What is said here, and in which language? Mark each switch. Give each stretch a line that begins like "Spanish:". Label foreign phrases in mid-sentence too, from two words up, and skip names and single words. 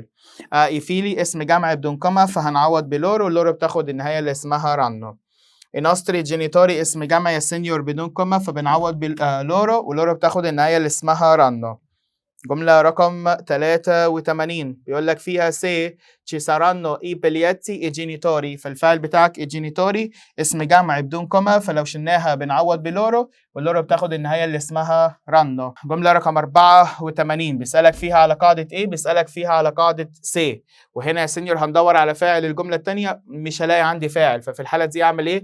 Arabic: إيفيلي اسم جمع بدون كما، فهنعوض بلورو، واللورو بتاخد النهاية اللي اسمها رانو.
Italian: i nostri genitori
Arabic: اسم جمع يا سينيور بدون كما، فبنعوض باللورو، واللورو بتاخد النهاية اللي اسمها رانو. جملة رقم 83 بيقول لك فيها
Italian: se ci saranno i biglietti e genitori،
Arabic: فالفعل بتاعك الجينيتوري اسم جمع بدون كوما، فلو شلناها بنعوض بلورو، واللورو بتاخد النهاية اللي اسمها رانو. جملة رقم 84 بيسألك فيها على قاعدة ايه؟ بيسألك فيها على قاعدة se، وهنا يا سينيور هندور على فاعل الجملة الثانية، مش هلاقي عندي فاعل، ففي الحالة دي اعمل ايه؟